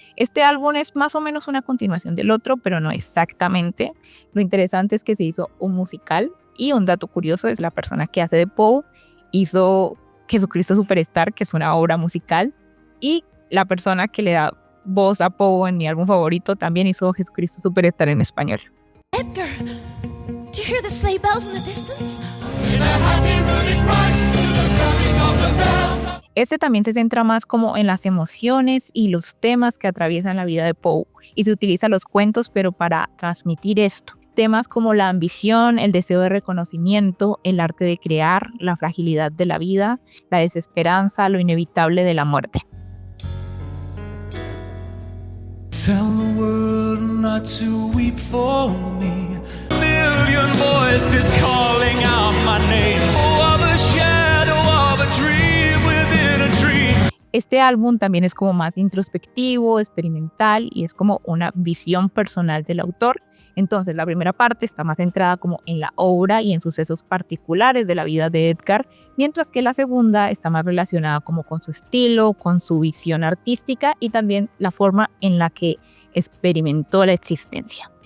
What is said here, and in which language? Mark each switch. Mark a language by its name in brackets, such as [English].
[Spanish] Este álbum es más o menos una continuación del otro, pero no exactamente. Lo interesante es que se hizo un musical y un dato curioso es la persona que hace de Poe hizo Jesucristo Superstar, que es una obra musical, y la persona que le da voz a Poe en mi álbum favorito también hizo Jesucristo Superstar en español. [English] Edgar, do you hear the sleigh bells in the distance? [Spanish] Este también se centra más como en las emociones y los temas que atraviesan la vida de Poe y se utiliza los cuentos pero para transmitir esto. Temas como la ambición, el deseo de reconocimiento, el arte de crear, la fragilidad de la vida, la desesperanza, lo inevitable de la muerte. [English] Tell the world not to weep for me. A million voices calling out my name. Oh, the shadow of a dream within a dream. [Spanish] Este álbum también es como más introspectivo, experimental y es como una visión personal del autor. Entonces la primera parte está más centrada como en la obra y en sucesos particulares de la vida de Edgar, mientras que la segunda está más relacionada como con su estilo, con su visión artística y también la forma en la que experimentó la existencia.